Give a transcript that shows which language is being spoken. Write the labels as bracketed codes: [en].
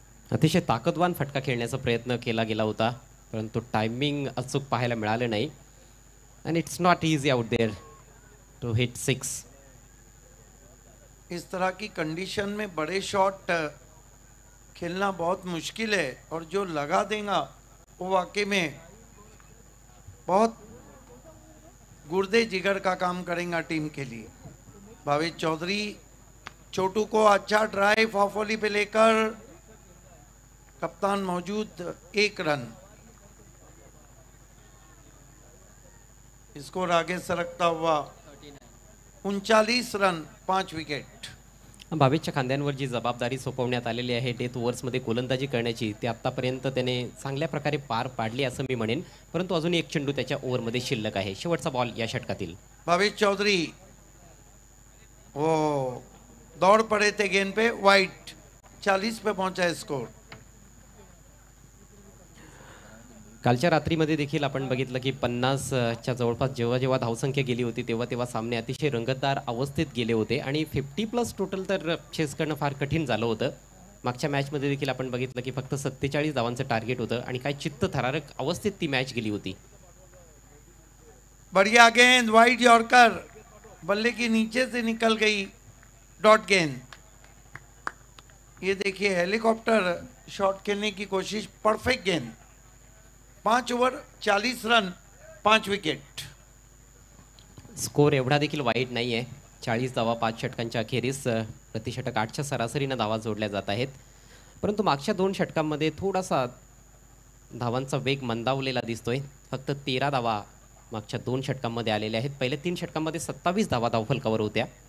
[mr] अतिशय ताकदवान फटका खेळण्याचा प्रयत्न केला गेला होता, परंतु टायमिंग अचूक पाहायला मिळालं नाही. [en] And it's not easy out there to hit 6. [hi] इस तरह की कंडीशन में बड़े शॉट खेलना बहुत मुश्किल है, और जो लगा देगा वो वाकई में बहुत गुर्दे जिगर का काम करेगा टीम के लिए. भावेश चौधरी छोटू को अच्छा ड्राइव ऑफोली पे लेकर, कप्तान मौजूद, 1 रन. स्कोर आगे सरकता हुआ 39 रन, 5 विकेट. [mr] भावेशच्या खांद्यांवर जी जबाबदारी सोपवण्यात आलेली आहे डेथ ओव्हर्समध्ये गोलंदाजी करण्याची, ती आत्तापर्यंत त्याने चांगल्या प्रकारे पार पाडली असं मी म्हणेन. परंतु अजून एक चेंडू त्याच्या ओव्हरमध्ये शिल्लक आहे. शेवटचा बॉल या षटकातील. [hi] भावेश चौधरी वो दौड़ पड़े थे गेंद पे, वाइट. 40 पे पहुंचा है स्कोर. [mr] कालच्या रात्रीमध्ये देखील आपण बघितलं की 50च्या जवळपास जेव्हा जेव्हा धावसंख्या गेली होती तेव्हा तेव्हा सामने अतिशय रंगतदार अवस्थेत गेले होते, आणि 50+ टोटल तर चेस करणं फार कठीण झालं होतं. मागच्या मॅचमध्ये देखील आपण बघितलं की फक्त 47 धावांचं टार्गेट होतं, आणि काय चित्तथरारक अवस्थेत ती मॅच गेली होती. [hi] बढ़िया गेंद, वाइड यॉर्कर, बल्ले के नीचे से निकल गई, डॉट गेंद. ये देखिए हेलीकॉप्टर शॉट खेलने की कोशिश, परफेक्ट गेंद. 5 ओवर 40 रन, 5 विकेट. [mr] स्कोर एवढा देखील वाईट नाही आहे. 40 धावा 5 षटकांच्या अखेरीस प्रतिषटक 8च्या सरासरीनं धावा जोडल्या जात आहेत. परंतु मागच्या 2 षटकांमध्ये थोडासा धावांचा वेग मंदावलेला दिसतोय. फक्त 13 धावा मागच्या 2 षटकांमध्ये आलेल्या आहेत. पहिल्या 3 षटकांमध्ये 27 धावा धावफलकावर होत्या.